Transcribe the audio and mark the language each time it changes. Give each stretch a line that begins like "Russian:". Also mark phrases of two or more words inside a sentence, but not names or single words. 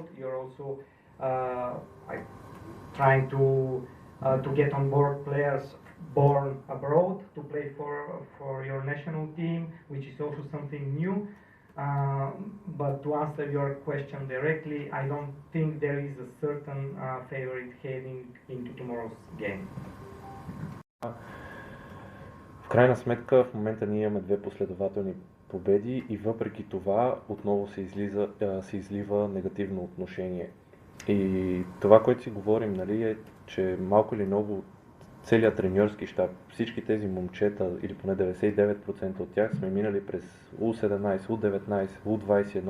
English: You're also like trying to get on board players born abroad to play for your national team, which is also something new. But to answer your question directly, I don't think there is a certain favorite heading into tomorrow's game.
Bulgarian: В крайна сметка в момента ние имаме 2 последователни победи и въпреки това отново се излива негативно отношение. И това, което си говорим, нали, е, че малко или много целият треньорски щаб, всички тези момчета, или поне 99% от тях, сме минали през U17, U19, U21.